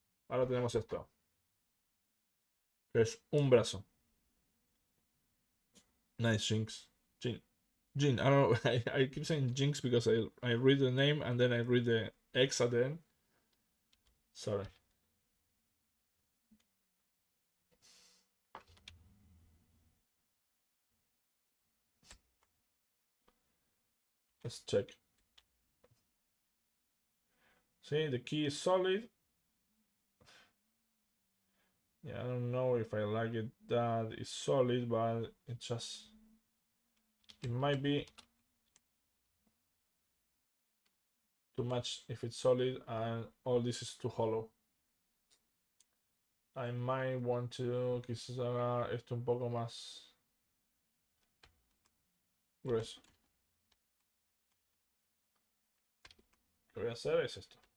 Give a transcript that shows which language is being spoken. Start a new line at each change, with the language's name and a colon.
Spanish: Ahora tenemos esto, que es un brazo.
English: Nice, Jinx. Jin. I don't know. I keep saying Jinx because I read the name and then I read the X at the end. Sorry. Let's check. See, the key is solid. Yeah, I don't know if I like it that it's solid, but it might be too much if it's solid and all this is too hollow. I might want to
Spanish: quizás haga esto un poco más grueso. Lo que voy a hacer es esto.